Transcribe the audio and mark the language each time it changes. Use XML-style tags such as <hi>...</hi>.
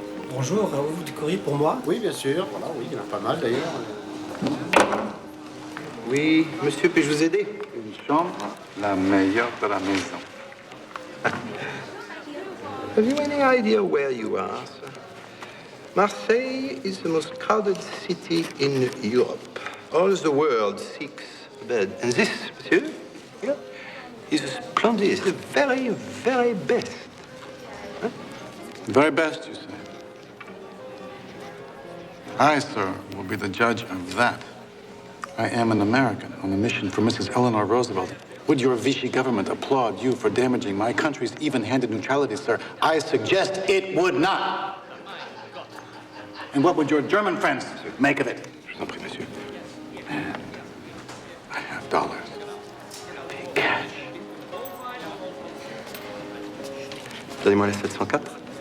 <fr>Bonjour, avez-vous du courrier pour moi? Oui, bien sûr. Voilà, oui, il y en a pas mal d'ailleurs. Oui, monsieur, puis-je vous aider? Une chambre, la meilleure de la maison.</fr> <en>Have you any idea where you are, sir? Marseille is the most crowded city in Europe. All the world seeks a bed. And this, monsieur, here, is splendid. The very, very best. Huh? Very best, you say? I, sir, will be the judge of that. I am an American on a mission for Mrs. Eleanor Roosevelt. Would your Vichy government applaud you for damaging my country's even-handed neutrality, sir? I suggest it would not. And what would your German friends make of it?</en> <fr>Je vous en prie, monsieur.</fr> <en>And I have dollars. Pay cash.</en> <fr>Donnez-moi les 704.</fr>